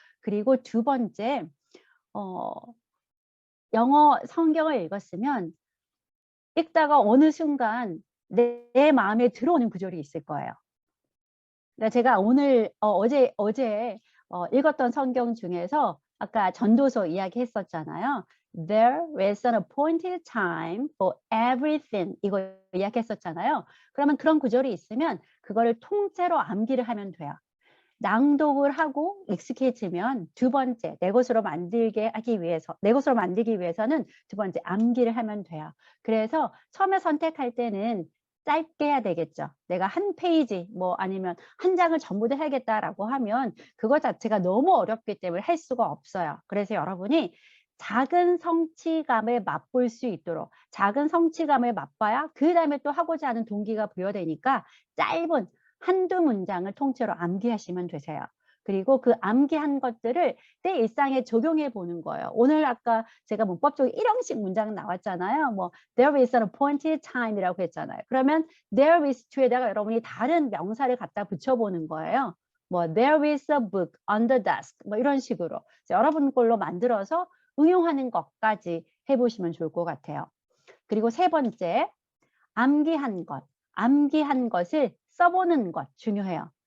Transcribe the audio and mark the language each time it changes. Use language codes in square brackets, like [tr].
[ko] 그리고 두 번째, 영어 성경을 읽었으면 읽다가 어느 순간 내 마음에 들어오는 구절이 있을 거예요. 그러니까 제가 오늘 어제 읽었던 성경 중에서 아까 전도서 이야기했었잖아요. [en] There is an appointed time for everything. [ko] 이거 이야기했었잖아요. 그러면 그런 구절이 있으면 그거를 통째로 암기를 하면 돼요. 낭독을 하고 익숙해지면 두 번째, 내 것으로 만들기 위해서는 두 번째, 암기를 하면 돼요. 그래서 처음에 선택할 때는 짧게 해야 되겠죠. 내가 한 페이지, 뭐 아니면 한 장을 전부 다 해야겠다라고 하면 그거 자체가 너무 어렵기 때문에 할 수가 없어요. 그래서 여러분이 작은 성취감을 맛볼 수 있도록, 작은 성취감을 맛봐야 그 다음에 또 하고자 하는 동기가 부여되니까 짧은 한두 문장을 통째로 암기하시면 되세요. 그리고 그 암기한 것들을 내 일상에 적용해 보는 거예요. 오늘 아까 제가 문법적으로 일형식 문장 나왔잖아요. 뭐 [en] there is an appointed time [ko] 이라고 했잖아요. 그러면 there is to에다가 여러분이 다른 명사를 갖다 붙여보는 거예요. 뭐 [en] there is a book on the desk [ko] 뭐 이런 식으로 여러분 걸로 만들어서 응용하는 것까지 해보시면 좋을 것 같아요. 그리고 세 번째, 암기한 것을 써보는 것 중요해요.